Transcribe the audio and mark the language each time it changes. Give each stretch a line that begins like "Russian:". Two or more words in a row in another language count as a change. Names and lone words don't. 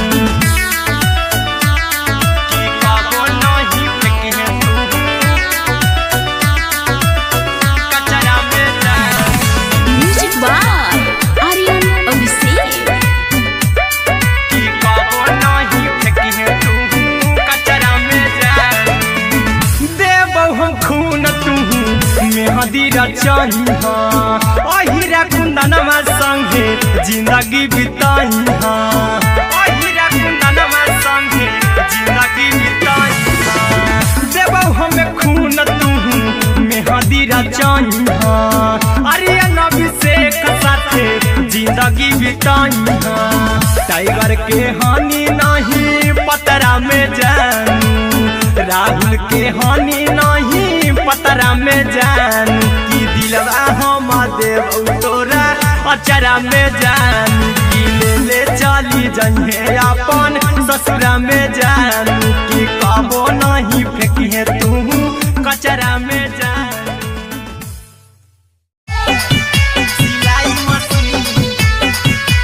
Maithili: की कबो नहीं फेंकी तू कचरा में जान।
English: म्यूजिक बाय आर्यन अभिषेक।
Maithili: की कबो नहीं फेंकी तू कचरा में जान। देबो हम खून तू मेहंदी रचइहा। अहिरा कुंदनमा संगे जिंदगी बिताइहा। अहिरा कुंदनमा संगे जिंदगी बिताइहा। देबो हम खून तू मेहंदी रचइहा। आर्यन अभिषेक साथे जिंदगी बिताइहा। टाइगर के हानि नहीं पतरा में जानू। राहुल के हानि नहीं पतरा में जानू। की दिलवा हम देबो तोरा अचरा में जानू। की ले ले चली जइहे अपन ससुरा में जानू। की कबो नहीं फेंकी तू कचरा में जानू। सिलाई मशीन